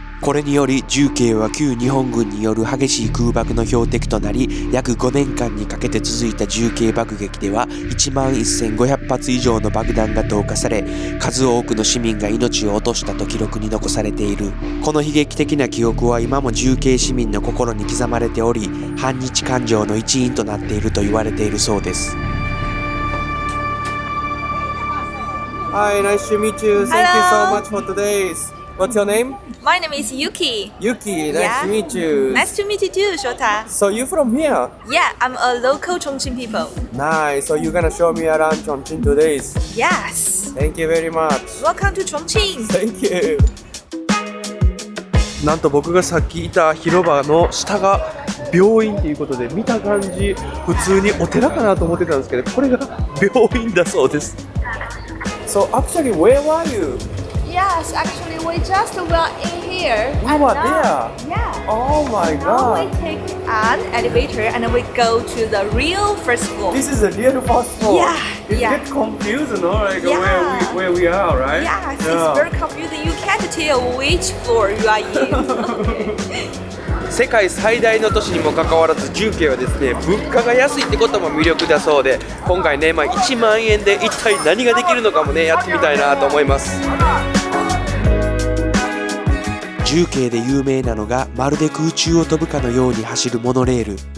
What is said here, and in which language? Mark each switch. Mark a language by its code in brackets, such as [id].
[ja] これにより重慶は旧日本軍による激しい空爆の標的となり、約5年間にかけて続いた重慶爆撃では11,500発以上の爆弾が投下され、数多くの市民が命を落としたと記録に残されている。この悲劇的な記憶は今も重慶市民の心に刻まれており、反日感情の一因となっていると言われているそうです。 [en] Hi, nice to meet you. Thank you so much for today's. What's your name? My name is Yuki. Yuki, nice Yeah. to meet you. Nice to meet you too, Shota. So you from here? Yeah, I'm a local Chongqing people. Nice. So you're gonna show me around Chongqing today. Yes. Thank you very much. Welcome to Chongqing. Thank you. [ja] なんと僕がさっきいた広場の下が病院ということで、見た感じ普通にお寺かなと思ってたんですけど、これが病院だそうです。 [en] So actually, where were you? Yes, actually we just were in here. We were there. Yeah. Oh my Now we god. take an elevator and we go to the real first floor. This is the real first floor. Yeah, You yeah. get confused, no? Like Yeah. where we are, right? Yes, it's very confusing. You can't tell which floor you are in. [ja] 世界最大の都市にもかかわらず、重慶はですね、物価が安いってことも魅力だそうで、今回ね、1万円で一体何ができるのかもね、やってみたいなと思います。重慶で有名なのが、まるで空中を飛ぶかのように走るモノレール。